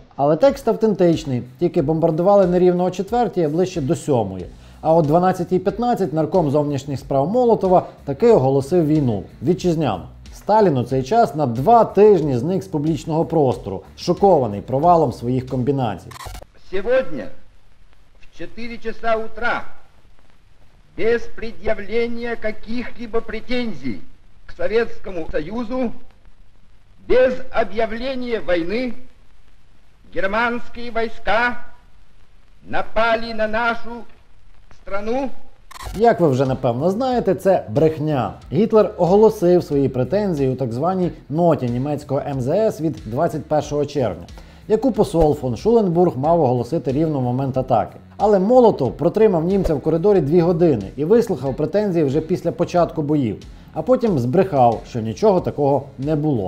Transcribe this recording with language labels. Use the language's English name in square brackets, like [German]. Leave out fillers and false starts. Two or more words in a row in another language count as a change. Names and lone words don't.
[Ukrainian] Але текст автентичний, тільки бомбардували не рівно о 4-й, а ближче до 7-ї. А о 12:15 нарком зовнішніх справ Молотова таки оголосив війну. Вітчизняну. Сталін у цей час на 2 тижні зник з публічного простору, шокований провалом своїх комбінацій. [Russian] Сегодня в 4 часа утра без предъявления каких-либо претензий к Советскому Союзу, без объявления войны, германские войска напали на нашу страну. [Ukrainian] Як ви вже напевно знаєте, це брехня. Гітлер оголосив свої претензії у так званій ноті німецького МЗС від 21 червня, яку посол фон Шуленбург мав оголосити рівно в момент атаки. Але Молотов протримав німця в коридорі 2 години і вислухав претензії вже після початку боїв, а потім збрехав, що нічого такого не було.